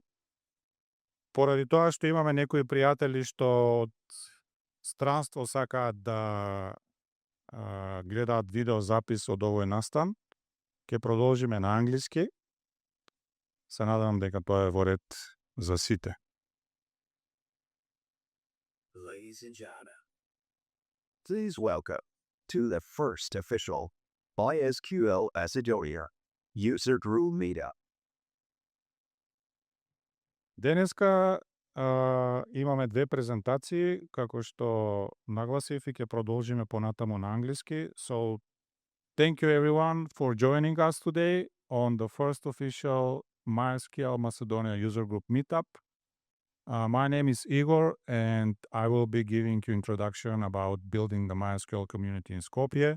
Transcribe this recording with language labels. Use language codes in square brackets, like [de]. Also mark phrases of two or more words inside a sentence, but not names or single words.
[mk] Поради тоа што имаме некои пријатели што од странство сакаат да гледаат видеозапис од овој настан, ќе продолжиме на англиски. Се надевам дека тоа е во ред за сите. [en] Ladies and gentlemen, please welcome to the first official MySQL Macedonia user group meetup. [mk] Денеска имаме две презентации, како што нагласив и ќе продолжиме понатаму на англиски. [en] So, thank you everyone for joining us today on the first official MySQL Macedonia user group meetup. My name is Igor, and I will be giving you introduction about building the MySQL community in Skopje.